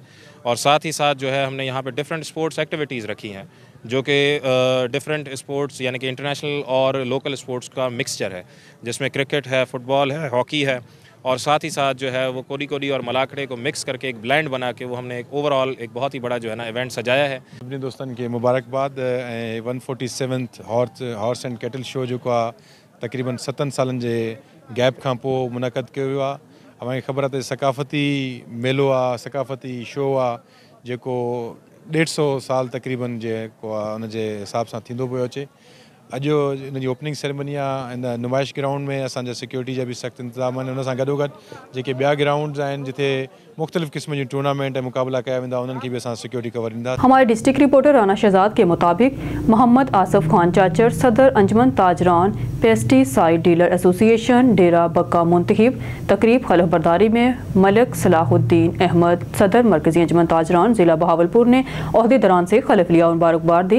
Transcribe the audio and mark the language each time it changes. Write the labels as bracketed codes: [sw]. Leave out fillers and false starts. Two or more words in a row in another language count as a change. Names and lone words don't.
[ur] اور ساتھ ہی ساتھ جو ہے ہم نے یہاں پہ [en] different sports activities [ur] رکھی ہیں، جو کہ [en] different sports [ur] یعنی کہ انٹرنیشنل اور [en] local sports [ur] کا مکسچر ہے، جس میں کرکٹ ہے، فٹبال ہے، ہاکی ہے، اور ساتھ ہی ساتھ جو ہے وہ کوڈی کوڈی اور ملاکھڑے کو مکس کر کے ایک بلینڈ بنا کے وہ ہم نے ایک اوورآل ایک بہت ہی بڑا جو ہے نا ایونٹ سجایا ہے. [sd] अपने दोस्तन के मुबारकबाद। 147th [en] horse and cattle show [sd] जो तकरीबन 7 सालन जे गैप खां पोइ मुनक़द कयो वियो आहे। अव्हांखे ख़बर आहे त सकाफ़ती मेलो आहे, सकाफ़ती शो आहे, जेको 150 साल तकरीबन जेको आहे उनजे हिसाब सां थींदो पियो अचे। अॼु इन जी [en] opening ceremony [sd] आहे। इन नुमाइश ग्राउंड में असांजा सिक्योरिटी जा बि सख़्तु इंतज़ाम आहिनि। उन सां गॾोगॾु जेके ॿिया ग्राउंड्स आहिनि जिथे मुख़्तलिफ़ क़िस्म जी टूर्नामेंट ऐं मुक़ाबला कया वेंदा, उन्हनि खे बि असां [en] security cover [sd] ॾींदा। [ur] ہمارے [en] district reporter [ur] رانا شہزاد کے مطابق محمد آصف خان چاچڑ، صدر انجمن تاجران [en] pesticide dealer association [ur] ڈیرہ بکا منتخب تقریب حلف برداری میں ملک صلاح الدین احمد، صدر مرکزی انجمن تاجران ضلع بہاولپور نے عہدیداران سے حلف لیا اور مبارکباد دی.